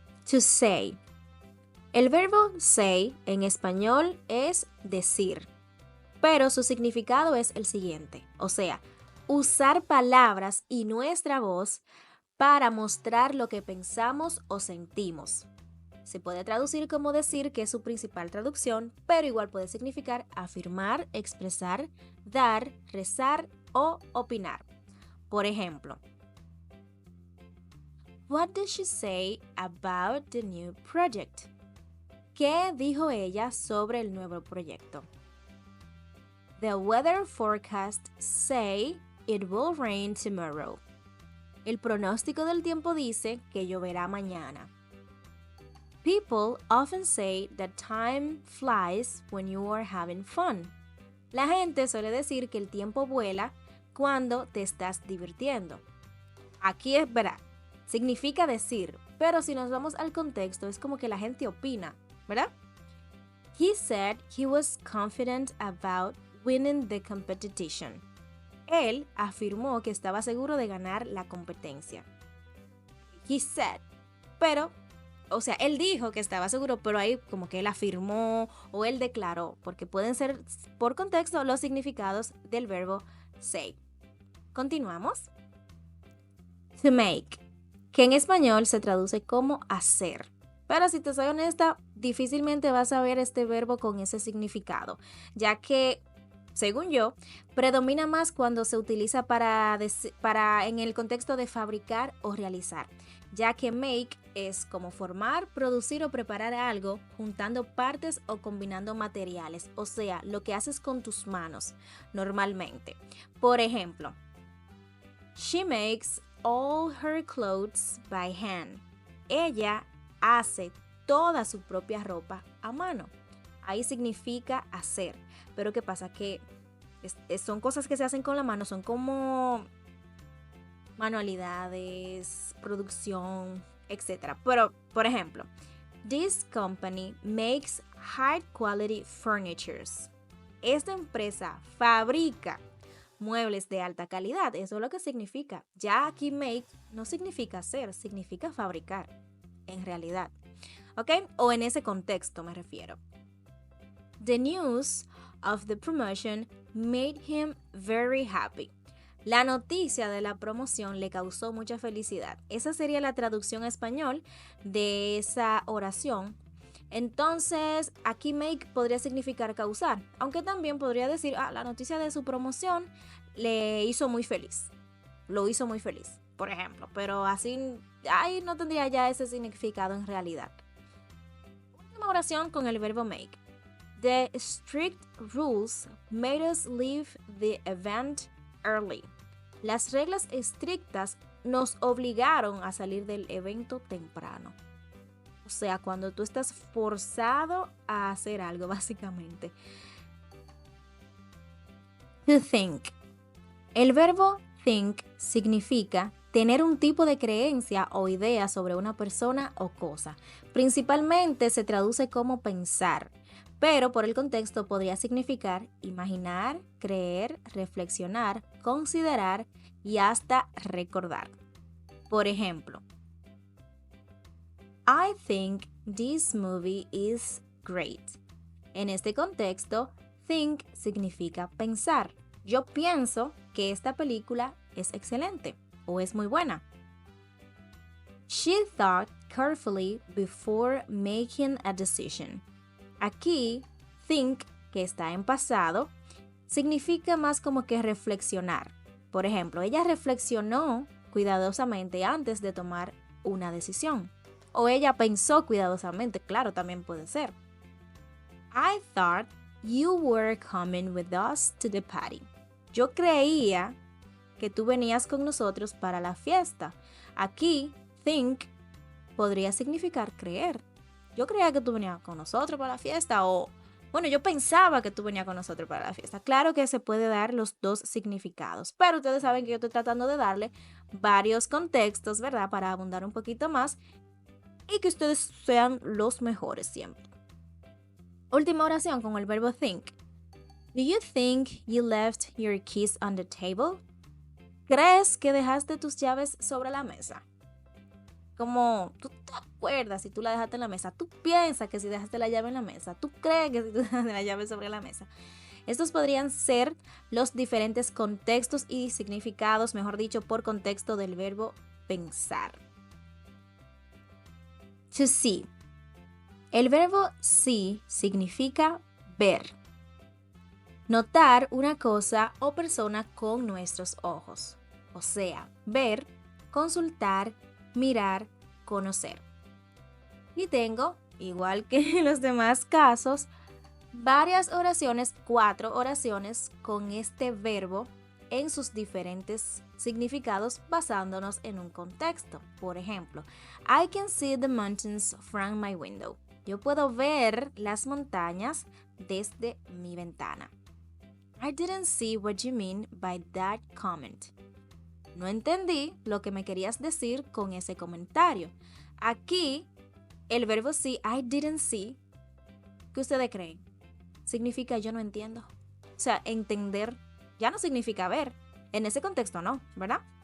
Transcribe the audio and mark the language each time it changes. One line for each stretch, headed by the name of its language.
English: To say.
Spanish: El verbo say en español es decir, pero su significado es el siguiente, o sea, usar palabras y nuestra voz para mostrar lo que pensamos o sentimos. Se puede traducir como decir, que es su principal traducción, pero igual puede significar afirmar, expresar, dar, rezar o opinar. Por ejemplo,
English: what did she say about the new project?
Spanish: ¿Qué dijo ella sobre el nuevo proyecto?
English: The weather forecast say it will rain tomorrow.
Spanish: El pronóstico del tiempo dice que lloverá mañana.
English: People often say that time flies when you are having fun.
Spanish: La gente suele decir que el tiempo vuela cuando te estás divirtiendo. Aquí es verdad, significa decir, pero si nos vamos al contexto es como que la gente opina, ¿verdad?
English: He said he was confident about winning the competition.
Spanish: Él afirmó que estaba seguro de ganar la competencia.
English: He said,
Spanish: pero, o sea, él dijo que estaba seguro, pero ahí como que él afirmó o él declaró, porque pueden ser por contexto los significados del verbo say. Continuamos.
English: To make,
Spanish: que en español se traduce como hacer. Pero si te soy honesta, difícilmente vas a ver este verbo con ese significado, ya que, según yo, predomina más cuando se utiliza para en el contexto de fabricar o realizar, ya que make es como formar, producir o preparar algo juntando partes o combinando materiales, o sea, lo que haces con tus manos normalmente. Por ejemplo,
English: she makes all her clothes by hand.
Spanish: Ella hace toda su propia ropa a mano. Ahí significa hacer. Pero ¿qué pasa? Que son cosas que se hacen con la mano, son como manualidades, producción, etc. Pero, por ejemplo,
English: this company makes high quality furnitures.
Spanish: Esta empresa fabrica muebles de alta calidad. Eso es lo que significa. Ya aquí make no significa hacer, significa fabricar, en realidad. ¿Ok? O en ese contexto me refiero.
English: The news of the promotion made him very happy.
Spanish: La noticia de la promoción le causó mucha felicidad. Esa sería la traducción a español de esa oración. Entonces, aquí make podría significar causar, aunque también podría decir, la noticia de su promoción le hizo muy feliz. Lo hizo muy feliz, por ejemplo. Pero así, ahí no tendría ya ese significado en realidad. Última oración con el verbo make.
English: The strict rules made us leave the event early.
Spanish: Las reglas estrictas nos obligaron a salir del evento temprano. O sea, cuando tú estás forzado a hacer algo, básicamente.
English: To think.
Spanish: El verbo think significa tener un tipo de creencia o idea sobre una persona o cosa. Principalmente se traduce como pensar, pero por el contexto podría significar imaginar, creer, reflexionar, considerar y hasta recordar. Por ejemplo,
English: I think this movie is great.
Spanish: En este contexto, think significa pensar. Yo pienso que esta película es excelente o es muy buena.
English: She thought carefully before making a decision.
Spanish: Aquí, think, que está en pasado, significa más como que reflexionar. Por ejemplo, ella reflexionó cuidadosamente antes de tomar una decisión. O ella pensó cuidadosamente, claro, también puede ser.
English: I thought you were coming with us to the party.
Spanish: Yo creía que tú venías con nosotros para la fiesta. Aquí, think podría significar creer. Yo creía que tú venías con nosotros para la fiesta o, bueno, yo pensaba que tú venías con nosotros para la fiesta. Claro que se puede dar los dos significados, pero ustedes saben que yo estoy tratando de darle varios contextos, ¿verdad? Para abundar un poquito más y que ustedes sean los mejores siempre. Última oración con el verbo think.
English: Do you think you left your keys on the table?
Spanish: ¿Crees que dejaste tus llaves sobre la mesa? Como tú te acuerdas si tú la dejaste en la mesa, tú piensas que si dejaste la llave en la mesa, tú crees que si tú dejaste la llave sobre la mesa. Estos podrían ser los diferentes contextos y significados, mejor dicho, por contexto del verbo pensar.
English: To see.
Spanish: El verbo see significa ver. Notar una cosa o persona con nuestros ojos. O sea, ver, consultar, mirar, conocer. Y tengo, igual que en los demás casos, varias oraciones, 4 oraciones con este verbo en sus diferentes significados basándonos en un contexto. Por ejemplo,
English: I can see the mountains from my window.
Spanish: Yo puedo ver las montañas desde mi ventana.
English: I didn't see what you mean by that comment.
Spanish: No entendí lo que me querías decir con ese comentario. Aquí, el verbo see,
English: I didn't see,
Spanish: ¿qué ustedes creen? Significa yo no entiendo. O sea, entender ya no significa ver. En ese contexto no, ¿verdad?